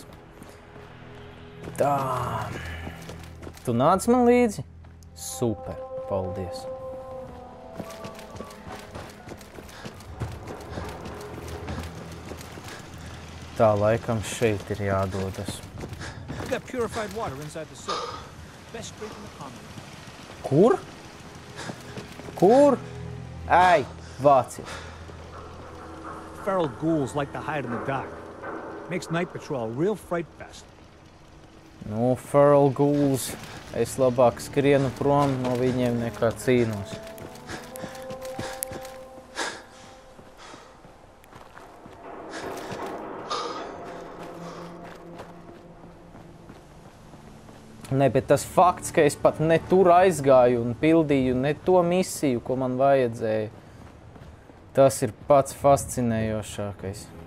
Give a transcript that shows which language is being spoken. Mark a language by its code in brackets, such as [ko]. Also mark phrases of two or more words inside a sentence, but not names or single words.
[lv] Tā. Tu nāc man līdzi? Super, paldies. Tā laikam šeit ir jādodas. [en] Got purified water inside the sewer. Best drink in the commune. Kur? Kur? Ai, vācies. Feral ghouls like to hide in the dark. Makes night patrol a real fright fest. Nu, feral ghouls. [lv] Es labāk skrienu prom no viņiem nekā cīnos. Ne, bet tas fakts, ka es pat ne tur aizgāju un pildīju ne to misiju, ko man vajadzēja, Tas ir pats fascinējošākais.